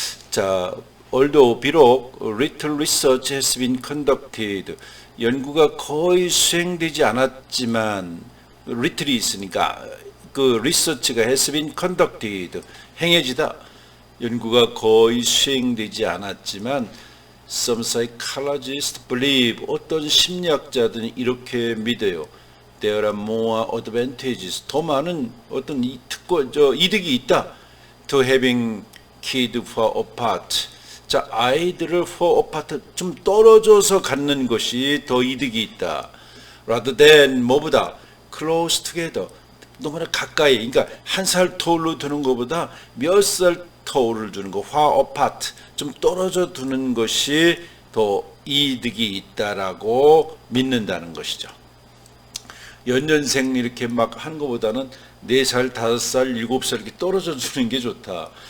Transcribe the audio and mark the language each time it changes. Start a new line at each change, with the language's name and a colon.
English: 자, although
Korean: 비록
English: little research has been conducted,
Korean: 연구가 거의 수행되지 않았지만,
English: little이 있으니까 그 research가 has been conducted,
Korean: 행해지다. 연구가 거의 수행되지 않았지만
English: some psychologists believe
Korean: 어떤 심리학자들은 이렇게 믿어요.
English: There are more advantages.
Korean: 더 많은 어떤 이득이 있다.
English: To having kids far apart.
Korean: 자, 아이들을
English: far apart
Korean: 좀 떨어져서 갖는 것이 더 이득이 있다.
English: Rather than
Korean: 뭐보다
English: close together.
Korean: 너무나 가까이. 그러니까 한 살 터울로 두는 것보다 몇 살 터울을 두는 거,
English: far apart.
Korean: 좀 떨어져 두는 것이 더 이득이 있다라고 믿는다는 것이죠. 연년생 이렇게 막 하는 것보다는 4살, 5살, 7살 이렇게 떨어져 주는 게 좋다.